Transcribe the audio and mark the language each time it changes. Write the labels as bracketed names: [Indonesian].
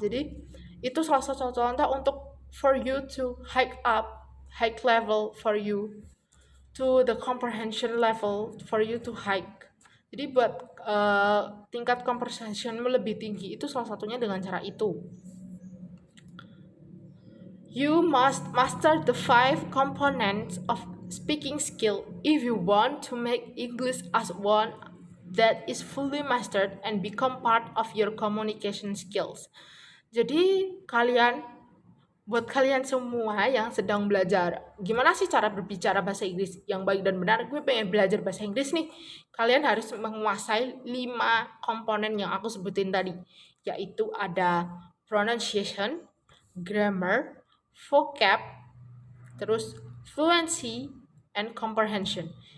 [Indonesian] Jadi itu salah satu contoh untuk [English] for you to hike level for you to the comprehension level for you to hike. [Indonesian] Jadi buat tingkat comprehensionmu lebih tinggi itu salah satunya dengan cara itu. [English] You must master the 5 components of speaking skill if you want to make English as one that is fully mastered and become part of your communication skills. [Indonesian] Jadi buat kalian semua yang sedang belajar, gimana sih cara berbicara bahasa Inggris yang baik dan benar? Gue pengen belajar bahasa Inggris nih. Kalian harus menguasai 5 komponen yang aku sebutin tadi, yaitu ada pronunciation, grammar, vocab, terus fluency, and comprehension.